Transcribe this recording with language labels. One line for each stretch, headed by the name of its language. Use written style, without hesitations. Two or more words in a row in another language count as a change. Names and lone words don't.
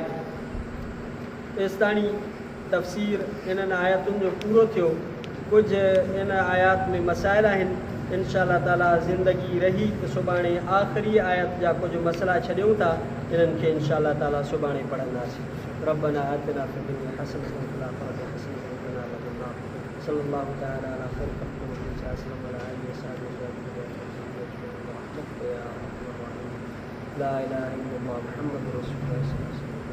Sindhi: तेसिताणी तफ़सीर इन्हनि आयातुनि जो पूरो थियो। कुझु इन आयात में मसाइल आहिनि।
Arabic: إن شاء الله تعالى
Sindhi: ज़िंदगी रही त सुभाणे आख़िरी आयत जा कुझु मसइला छॾियूं था, इन्हनि खे
Arabic: إن شاء الله تعالى
Sindhi: सुभाणे पढ़ंदासीं।
Arabic: ربنا آتنا في الدنيا حسنة وفي الآخرة حسنة وقنا عذاب النار. صلى الله تعالى على خير الخلق محمد صلى الله عليه وسلم. لا إله إلا الله محمد رسول الله.